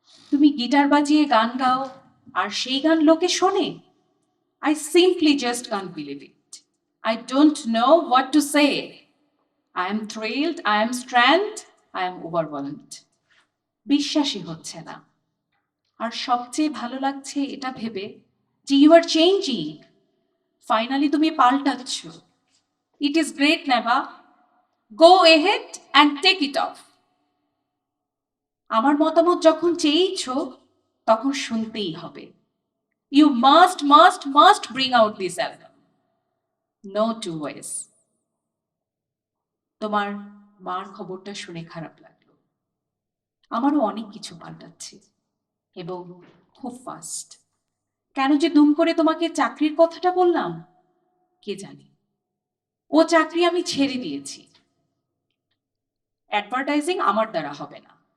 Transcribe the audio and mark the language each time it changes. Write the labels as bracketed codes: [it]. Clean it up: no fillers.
[bn] তুমি গিটার বাজিয়ে গান গাও আর সেই গান লোকে শোনে। [en] I simply just can't believe it. I don't know what to say. I am thrilled, I am stranded, I am overwhelmed. [bn] বিশ্বাসই হচ্ছে না। আর সবচেয়ে ভালো লাগছে এটা ভেবে যে [en] You are changing. [bn] ফাইনালি তুমি পাল্টাচ্ছ। [en] it is great [bn] নেবা। [en] Go ahead and take it off. [bn] আমার মতামত যখন চেয়েইছ তখন শুনতেই হবে। [en] You must bring out this album. No two ways. [bn] তোমার মার খবরটা শুনে খারাপ লাগলো। আমারও অনেক কিছু পাল্টাচ্ছে। এবং খুব ফাস্ট। কেন যে দুম করে তোমাকে চাকরির কথাটা বললাম কে জানে। ও চাকরি আমি ছেড়ে দিয়েছি। অ্যাডভার্টাইজিং আমার দ্বারা হবে না।